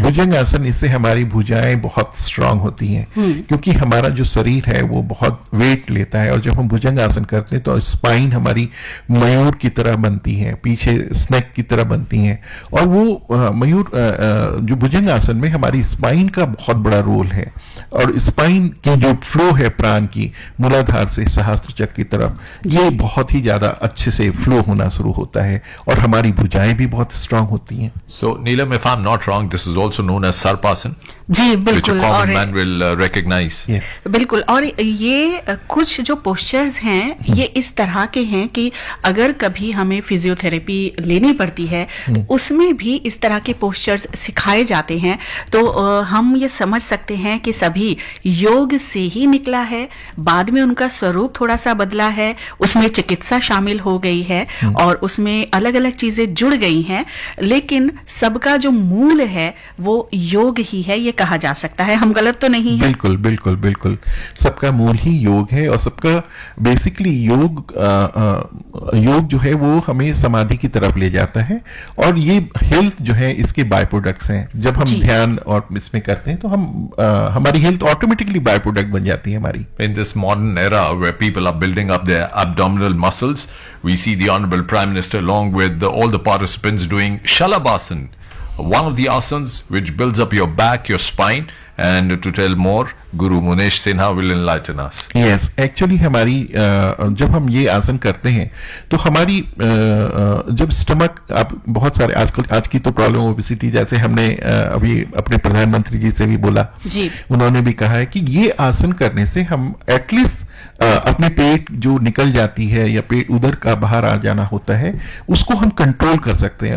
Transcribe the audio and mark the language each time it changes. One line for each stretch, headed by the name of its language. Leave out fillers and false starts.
Hindi: भुजंग आसन, इससे हमारी भुजाएं बहुत स्ट्रांग होती हैं, क्योंकि हमारा जो शरीर है वो बहुत वेट लेता है, और जब हम भुजंग आसन करते हैं तो स्पाइन हमारी मयूर की तरह बनती है, पीछे स्नेक की तरह बनती है, और वो मयूर जो भुजंग आसन में हमारी स्पाइन का बहुत बड़ा रोल है, और स्पाइन की जो फ्लो है प्राण की मूलाधार से सहस्त्र चक्र की तरफ, ये बहुत ही ज्यादा अच्छे से फ्लो होना शुरू होता है, और हमारी भुजाएं भी बहुत स्ट्रांग होती हैं।
English: So, Neelam, if I'm not wrong, this is also known as Sarpasan,
Hindi: ji
English: which a
Hindi: बिल्कुल,
English: common
Hindi: और
English: man will recognize. Yes.
Hindi: बिल्कुल, और ये कुछ जो पोस्चर्स हैं ये इस तरह के हैं कि अगर कभी हमें फिजियोथेरेपी लेनी पड़ती है तो उसमें भी इस तरह के पोस्चर्स सिखाए जाते हैं, तो हम ये समझ सकते हैं कि सभी योग से ही निकला है, बाद में उनका स्वरूप थोड़ा सा बदला है, उसमें चिकित्सा शामिल हो गई है और उसमें अलग अलग चीजें जुड़ गई हैं, लेकिन सबका जो मूल है वो योग ही है, ये कहा जा सकता है। हम गलत तो नहीं है? बिल्कुल बिल्कुल बिल्कुल, सबका मूल ही योग है, और सबका बेसिकली योग योग जो है वो हमें समाधि की तरफ ले जाता है, और ये हेल्थ जो है इसके बाय प्रोडक्ट्स हैं। जब हम ध्यान और इसमें करते हैं तो हम हमारी हेल्थ ऑटोमेटिकली बाय प्रोडक्ट बन जाती है हमारी।
English: In this modern era where people are building up their abdominal muscles, we see the Honorable Prime Minister along with all the participants doing Shalabhasan, one of the asanas which builds up your back, your spine, and to tell more, Guru Munesh Sinha will enlighten us. Yes, actually
Hindi: हमारी जब हम ये आसन करते हैं तो हमारी जब स्टमक, आप बहुत सारे आज की तो प्रॉब्लम ओबेसिटी, जैसे हमने अभी अपने प्रधानमंत्री जी से भी बोला जी, उन्होंने भी कहा है कि ये आसन करने से हम एटलीस्ट अपने पेट जो निकल जाती है या पेट उधर का बाहर आ जाना होता है उसको हम कंट्रोल कर सकते हैं।